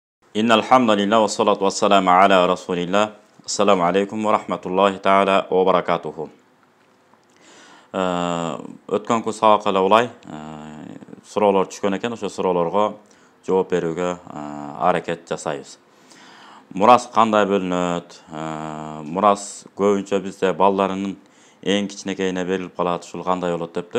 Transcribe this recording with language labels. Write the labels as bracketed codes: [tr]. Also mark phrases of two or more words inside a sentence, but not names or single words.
[ar] إن الحمد لله والصلاة والسلام على رسول الله. السلام عليكم ورحمة الله تعالى وبركاته. [ky] Өткөнкү сабакка эле улай суроолор түшкөн экен, ошо суроолорго жооп берүүгө аракет жасайбыз. Мурас кандай бөлүнөт? Мурас көбүнчө бизде балдарынын эң кичинекейине берилип калат, ушул кандай болот дептир.